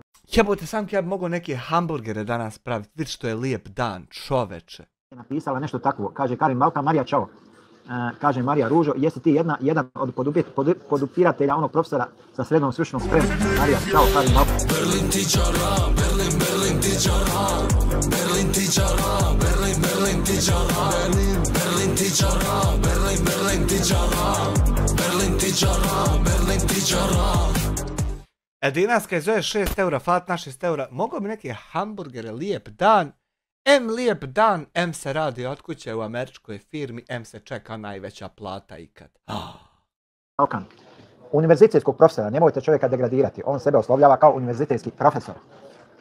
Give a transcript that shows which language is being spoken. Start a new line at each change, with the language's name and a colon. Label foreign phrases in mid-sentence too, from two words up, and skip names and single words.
Bosnian: Jebute, Samke, ja bi mogao neke hamburgere danas praviti, vidi što je lijep dan, čoveče. Napisala nešto takvo, kaže Karim Balkan, Marija, čao. Kaže Marija Ružo, jesi ti jedan od podupiratelja onog profesora sa srednjom stručnom spremom? Marija, čao, Karim Balkan. Berlin ti čara, Berlin ti čara, Berlin ti čara, Berlin ti čara, Berlin ti čara, Berlin ti čara, Berlin ti čara, Berlin ti čara. Dinaska je zove 6 eura, flat na 6 eura. Mogu bi neke hamburgere, lijep dan. M lijep dan, M se radi od kuće u američkoj firmi, M se čeka najveća plata ikad. Balkan. Univerzitetskog profesora, nemojte čovjeka degradirati, on sebe oslovljava kao univerzitetski profesor.